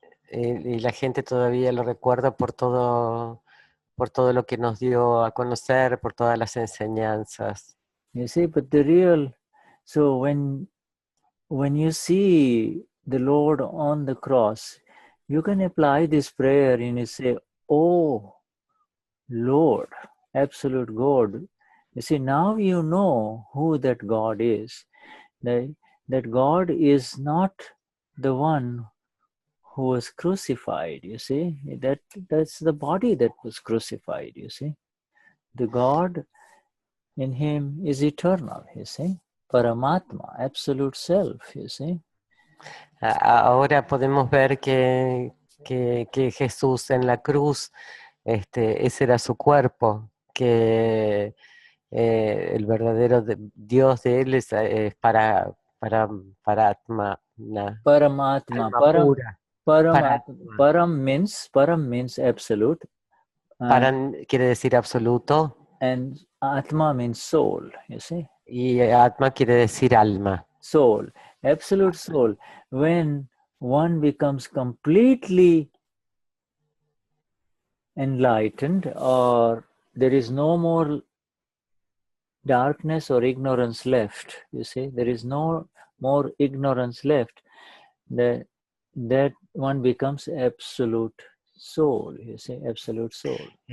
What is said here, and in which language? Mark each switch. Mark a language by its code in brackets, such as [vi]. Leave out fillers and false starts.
[es] Y la gente todavía lo recuerda por todo lo que nos dio a conocer, por todas las enseñanzas. [en] You see, but the real, so when you see the Lord on the cross, you can apply this prayer and you say, oh, Lord, absolute God. You see, now you know who that God is. That God is not the one who was crucified, you see. That's the body that was crucified, you see. The God in him is eternal, you see. Paramatma, absolute self, you see. [es] Ahora podemos ver que Jesús en la cruz, ese era su cuerpo, que el verdadero Dios de él es para Atma, Paramatma, alma pura. [en] Param means absolute. [es] Param quiere decir absoluto. [en] And Atma means soul, you see. [es] Y Atma quiere decir alma. [en] Soul, absolute soul. When one becomes completely enlightened, or there is no more darkness or ignorance left, you see, there is no more ignorance left, that one becomes absolute soul, you see, absolute soul.